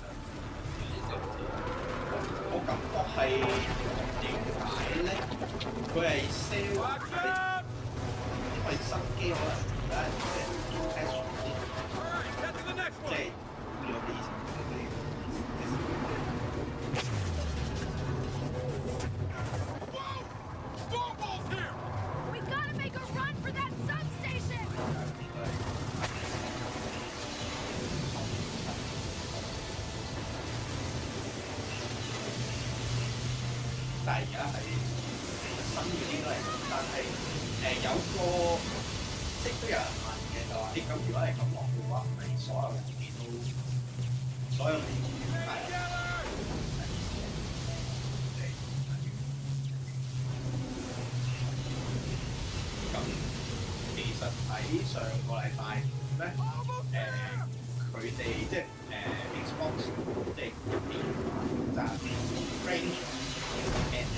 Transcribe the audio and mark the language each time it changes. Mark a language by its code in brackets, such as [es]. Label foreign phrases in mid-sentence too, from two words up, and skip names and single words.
[yue] 我感覺係點解咧？佢係 sell， [en] Watch out! [yue] 因為新機可能而家即係 test 啲， [en] Hurry, get to the next [yue] 即 [en] one! [yue] 係有啲以前嗰啲。 [en] Whoa! Storm ball's here! We gotta make a run for that substation! [yue] 但係而家係新嗰啲都係咁，但係有個即係都有人問嘅就話：咁如果係咁落嘅話，唔係所有人機都所有你係咁其實喺上個禮拜咧，佢哋即係Xbox 即係入邊就係 range 嘅